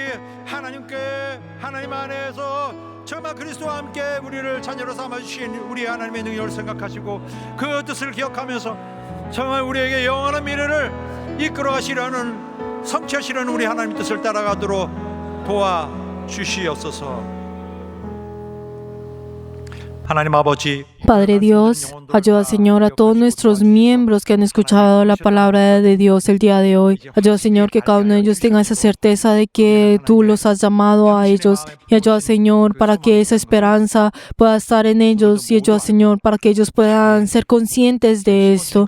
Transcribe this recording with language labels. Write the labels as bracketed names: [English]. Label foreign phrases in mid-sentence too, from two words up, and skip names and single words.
[Korean] 하나님 안에서 정말 그리스도와 함께 우리를 자녀로 삼아주신 우리 하나님의 능력을 생각하시고 그 뜻을 기억하면서 정말 우리에게 영원한 미래를 이끌어가시려는 성취하시려는 우리 하나님 뜻을 따라가도록 도와주시옵소서. 하나님 아버지, [Spanish] Padre Dios, ayuda Señor a todos nuestros miembros que han escuchado la palabra de Dios el día de hoy. Ayuda Señor que cada uno de ellos tenga esa certeza de que tú los has llamado a ellos. Y ayuda Señor para que esa esperanza pueda estar en ellos. Y ayuda Señor para que ellos puedan ser conscientes de esto.